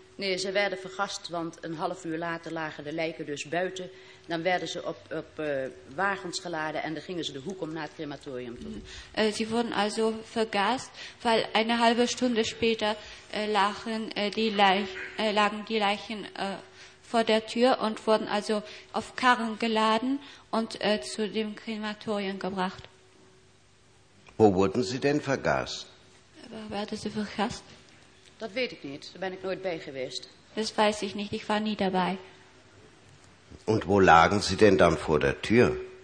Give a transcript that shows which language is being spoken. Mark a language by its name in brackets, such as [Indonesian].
[Dutch] Nee, ze werden vergast, want een half uur later lagen de lijken dus buiten. Dan werden ze op wagens geladen en dan gingen ze de hoek om naar het crematorium toe. Ze worden [German] also vergast, weil eine halbe Stunde später lagen die Leichen vor der Tür und wurden also auf Karren geladen und zu dem Krematorium gebracht. Wo wurden sie denn vergast? [Dutch] Waar werden ze vergast? Dat weet ik niet, daar ben ik nooit bij geweest. [German] Das weiß ich nicht, ich war nie dabei. Und wo lagen sie denn dann vor der Tür?